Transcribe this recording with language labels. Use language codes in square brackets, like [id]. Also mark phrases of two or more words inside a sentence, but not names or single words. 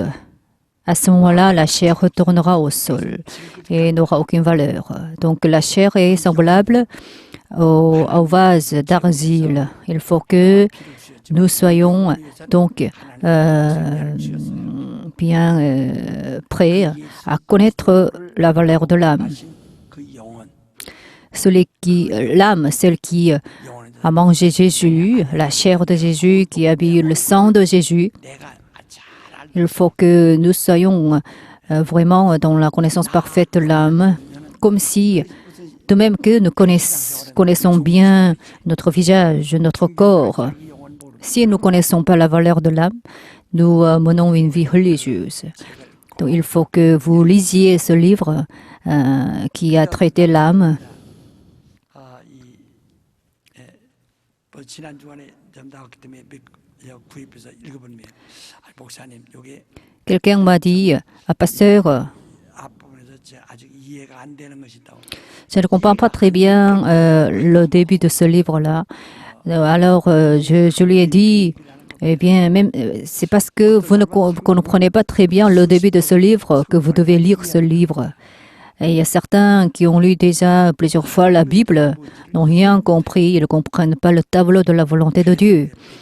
[fr] À ce moment-là, la chair retournera au sol et n'aura aucune valeur. Donc la chair est semblable au vase d'argile. Il faut que nous soyons donc bien prêts à connaître la valeur de l'âme. [ko] 그 영혼 [fr] L'âme, celle qui [ko] 영혼에 [fr] a mangé Jésus, la chair de Jésus, qui a bu le sang de Jésus. [ko] 내가 잘 알고 [fr] Il faut que nous soyons vraiment dans la connaissance parfaite de l'âme, comme si, de même que nous connaissons bien notre visage, notre corps, [ko] 이 영혼 모르고 [fr] si nous ne connaissons pas la valeur de l'âme, nous menons une vie religieuse. Donc il faut que vous lisiez ce livre qui a traité l'âme. [ko] 뭐 지난 주간에 좀 나왔기 때문에 구입해서 읽어보면 목사님 이게 [fr] Quelqu'un m'a dit, pasteur, [ko] 앞부분에서 아직 이해가 안 되는 것이 있다고. [fr] je ne comprends pas très bien le début de ce livre-là. Alors, je lui ai dit, eh bien, même, c'est parce que vous ne comprenez pas très bien le début de ce livre que vous devez lire ce livre. Et il y a certains qui ont lu déjà plusieurs fois la Bible, n'ont rien compris, ils ne comprennent pas le tableau de la volonté de Dieu.